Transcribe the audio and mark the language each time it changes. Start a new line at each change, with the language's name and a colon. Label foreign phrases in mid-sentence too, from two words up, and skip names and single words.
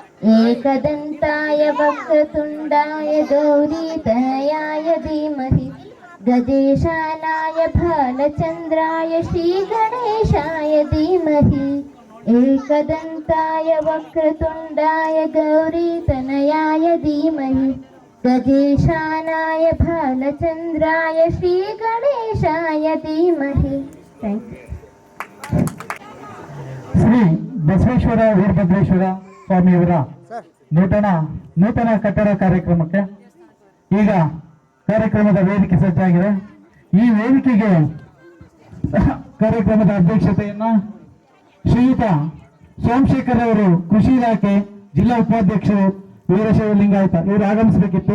Sanskrit: एकदन्ताय वक्रतुण्डाय गौरीतनयाय धीमहि गजेशानाय भालचन्द्राय श्रीगणेशाय धीमहि एकदन्ताय वक्रतुण्डाय गौरीतनयाय धीमहि गजेशानाय भालचन्द्राय श्रीगणेशाय धीमहि
English: Thank you.
Kannada: ಶ್ರೀ ಬಸವೇಶ್ವರ ವೀರಭದ್ರೇಶ್ವರ ಸ್ವಾಮಿಯವರ ನೂತನ ಕಟ್ಟಡ ಕಾರ್ಯಕ್ರಮಕ್ಕೆ ಈಗ ಕಾರ್ಯಕ್ರಮದ ವೇದಿಕೆ ಸಜ್ಜಾಗಿದೆ. ಈ ವೇದಿಕೆಗೆ ಕಾರ್ಯಕ್ರಮದ ಅಧ್ಯಕ್ಷತೆಯನ್ನ ಶ್ರೀಯುತ ಸೋಮಶೇಖರ್ ಅವರು, ಕೃಷಿ ಇಲಾಖೆ ಜಿಲ್ಲಾ ಉಪಾಧ್ಯಕ್ಷರು ವೀರಶೈವ ಲಿಂಗಾಯತ, ಇವರು ಆಗಮಿಸಬೇಕಿತ್ತು.